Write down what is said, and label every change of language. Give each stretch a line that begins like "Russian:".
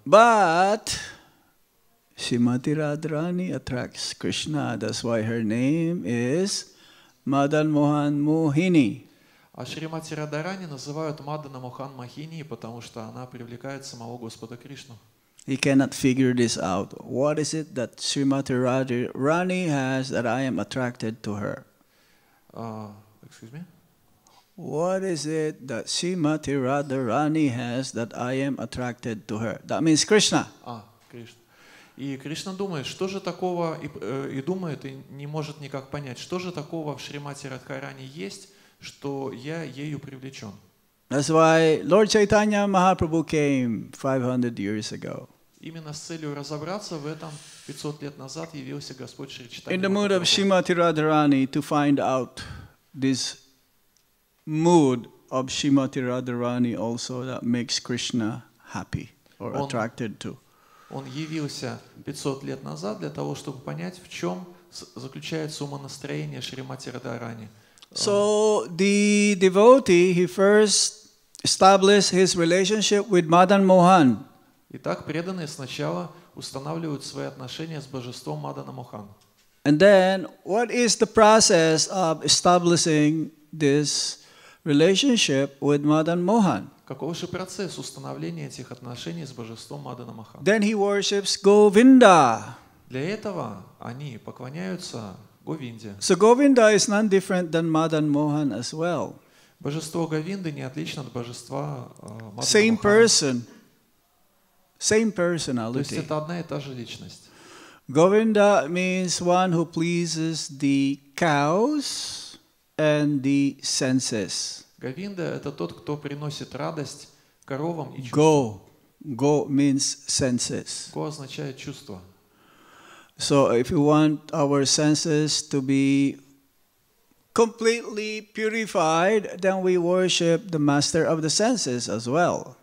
English: But Srimati Radharani attracts Krishna. That's why her name is Madan Mohan Mohini.
Russian: А Шримати Радарани называют Мадана Мохан Мохини, потому что она привлекает самого Господа Кришну.
English: He cannot figure this out. What is it that Srimati Radharani has that I am attracted to her? Excuse me? What is it that Srimati Radharani has that I am attracted to her? That means Krishna.
Russian: Кришна. И Кришна думает, что же такого, и думает, и не может никак понять, что же такого в Шримати Радхарани есть, что я ею привлечен.
English: That's why Lord Chaitanya Mahaprabhu came 500 years ago.
Russian: Именно с целью разобраться в этом 500 лет назад явился Господь Шри
English: In the mood of
Russian: Махапрабху.
English: Srimati Radharani, to find out this mood of Srimati Radharani also that makes Krishna happy or attracted to.
Russian: Он явился 500 лет назад для того, чтобы понять, в чем заключается умонастроение Шримати Радхарани.
English: So the devotee, he first established his relationship with Madan Mohan.
Russian: Итак, преданные сначала устанавливают свои отношения с божеством Мадана Мохан.
English: And then, what is the process of establishing this relationship with Madan Mohan?
Russian: Каков же процесс установления этих отношений с божеством Мадана Мохан?
English: Then he worships Govinda.
Russian: Для этого они поклоняются Говинде.
English: So Govinda is none different than Madan Mohan as well.
Russian: Божество Говинды не отлично от божества Мадана
English: Same
Russian: Мохана.
English: person, same
Russian: То есть
English: personality.
Russian: это одна и та же личность.
English: Govinda means one who pleases the cows and the senses.
Russian: Говинда — это тот, кто приносит радость коровам и чувствам.
English: Go means senses.
Russian: Го означает чувство.
English: So if you want our senses to be completely purified, then we worship the master of the senses as well.